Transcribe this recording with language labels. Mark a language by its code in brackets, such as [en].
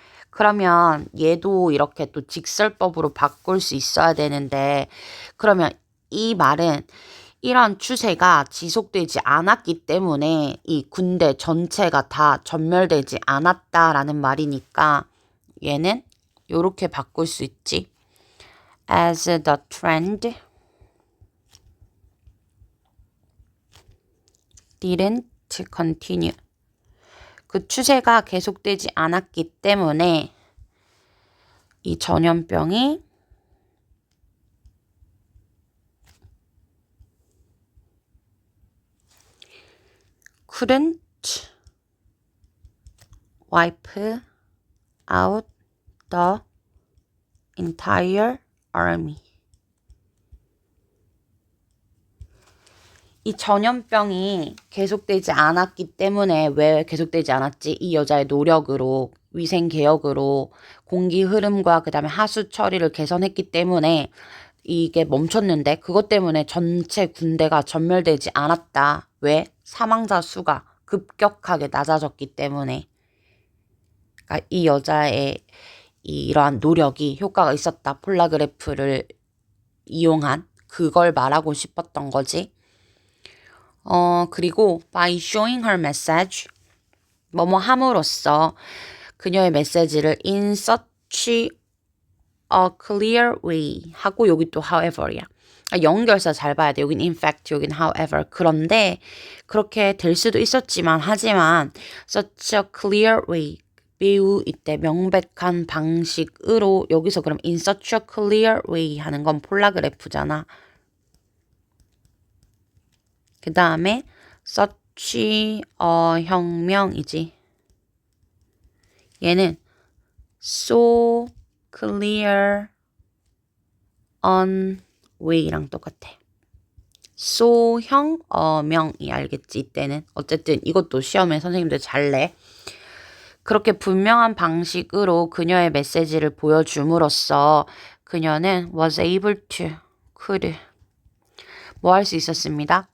[ko] 그러면 얘도 이렇게 또 직설법으로 바꿀 수 있어야 되는데 그러면 이 말은 이런 추세가 지속되지 않았기 때문에 이 군대 전체가 다 전멸되지 않았다라는 말이니까 얘는 이렇게 바꿀 수 있지. [en] As the trend didn't continue. [ko] 그 추세가 계속되지 않았기 때문에 이 전염병이 [en] couldn't wipe out the entire army. [ko] 이 전염병이 계속되지 않았기 때문에 왜 계속되지 않았지? 이 여자의 노력으로 위생 개혁으로 공기 흐름과 그다음에 하수 처리를 개선했기 때문에 이게 멈췄는데 그것 때문에 전체 군대가 전멸되지 않았다. 왜? 사망자 수가 급격하게 낮아졌기 때문에. 그러니까 이 여자의 이러한 노력이 효과가 있었다. 폴라그래프를 이용한 그걸 말하고 싶었던 거지. 그리고 [en] by showing her message [ko] 뭐뭐 함으로써 그녀의 메시지를 [en] in such a clear way [ko] 하고 여기 또 however이야. 연결사 잘 봐야 돼. 여긴 [en] in fact, [ko] 여긴 however. 그런데 그렇게 될 수도 있었지만 하지만 [en] such a clear way [ko] 매우 이때 명백한 방식으로 여기서 그럼 [en] in such a clear way [ko] 하는 건 폴라그래프잖아. 그 다음에 such 혁명이지. 얘는 [en] so clear on way [ko] 랑 똑같아. 소형 명이 알겠지 이때는. 어쨌든 이것도 시험에 선생님들 잘 내. 그렇게 분명한 방식으로 그녀의 메시지를 보여줌으로써 그녀는 [en] was able to, could, [ko] 뭐 할 수 있었습니다.